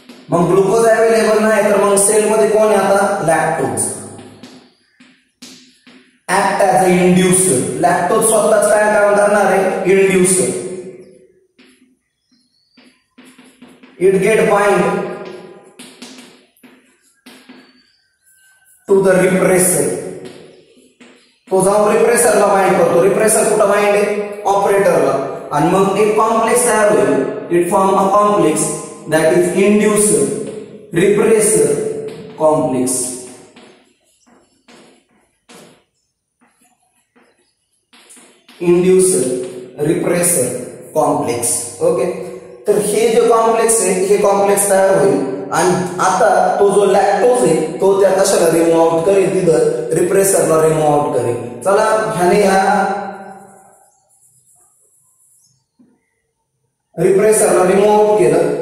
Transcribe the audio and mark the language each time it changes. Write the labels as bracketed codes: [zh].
[mr] मग glucose available नाही तर मग सेल मध्ये कोण आहे आता? Lactose. [en] Act as a inducer. [mr] Lactose स्वतःच काय काम करणार आहे? इंड्युसर. [en] It get bind to the repressor. [mr] तो जाऊन रिप्रेसरला बाइंड करतो. रिप्रेसर कुठं बाइंड आहे? ऑपरेटरला. आणि मग एक कॉम्प्लेक्स तयार होईल. [en] It form a complex that is inducer repressor complex. Inducer repressor complex. [mr] Okay, तर हे जे कॉम्प्लेक्स आहे हे कॉम्प्लेक्स तयार होईल आणि आता तो जो लॅक्टोज आहे तो त्या कशाला रिमूव्ह आउट करेल? तिथं रिप्रेसरला रिमूव्ह आउट करेल. चला, ह्याने ह्या रिप्रेसरला रिमूव्ह आउट केलं.